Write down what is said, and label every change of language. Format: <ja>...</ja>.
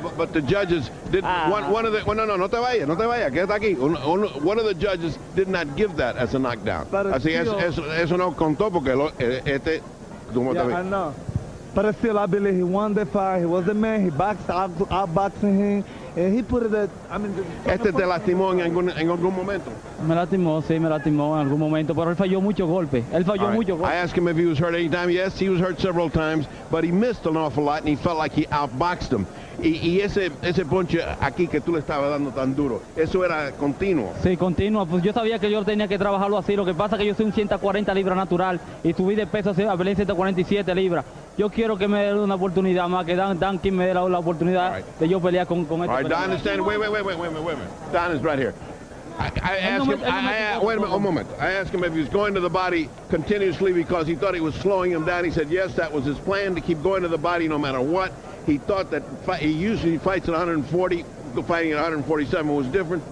<en>No, but the judges did one of the</en> <es>no te vayas, quédate aquí.</es> <en>One of the judges did not give that as a knockdown.</en> <es>Así eso no contó porque</es> <en>I know. But still, I believe he won the fight. He was the man. He outboxing him. And he put it at,</en> <es>¿Este te lastimó en algún momento? Me lastimó, sí, me lastimó en algún momento, pero él falló muchos golpes. Él falló muchos golpes.</es> <en>I asked him if he was hurt any time. Yes, he was hurt several times, but he missed an awful lot, and he felt like he outboxed him.</en> <es>Y ese ponche aquí que tú le estabas dando tan duro, eso era continuo. Sí, continuo. Pues yo sabía que yo tenía que trabajarlo así. Lo que pasa es que yo soy un 140 libras natural y subí de peso a 147 libras. Yo quiero que me dé una oportunidad más, que Dan King me dé la oportunidad de yo pelear con este.</es> <en>All right, Don is standing. Wait a minute. Don is right here. I asked him, wait a minute, a moment. I asked him if he was going to the body continuously because he thought he was slowing him down. He said, yes, that was his plan, to keep going to the body no matter what. He thought that he usually fights at 140. Fighting at 147 was different.</en>